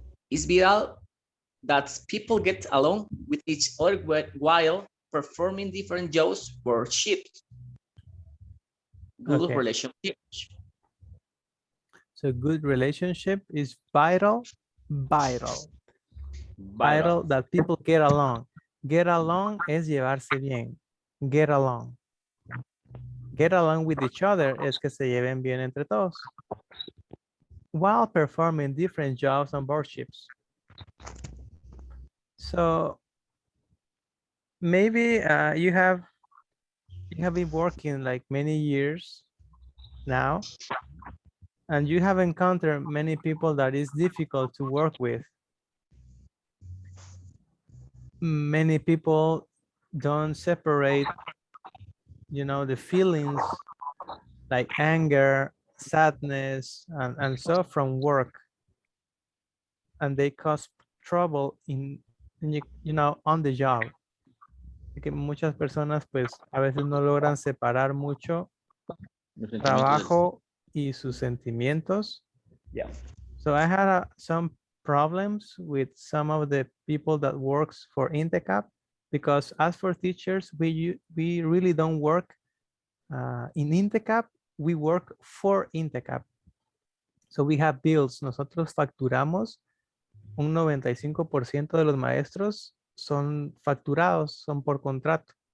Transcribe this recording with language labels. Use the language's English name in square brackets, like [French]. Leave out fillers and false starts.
[English] It's vital that people get along with each other while performing different jobs or shifts. Good relationships. So good relationship is vital that people get along. [Spanish] Get along es llevarse bien. [English] Get along. Get along with each other [Spanish] es que se lleven bien entre todos. [English] While performing different jobs on board ships. So maybe you have been working like many years now, and you have encountered many people that is difficult to work with. Many people don't separate, you know, the feelings like anger, sadness, and so from work, and they cause trouble in you know, on the job. [Spanish] Que muchas personas pues a veces no logran separar mucho trabajo y sus sentimientos. [English] Yeah. So I had some problems with some of the people that works for INTECAP, because as for teachers, we really don't work in INTECAP, we work for INTECAP. So we have bills. [Spanish] Nosotros facturamos, un 95% de los maestros son facturados, son por contrato.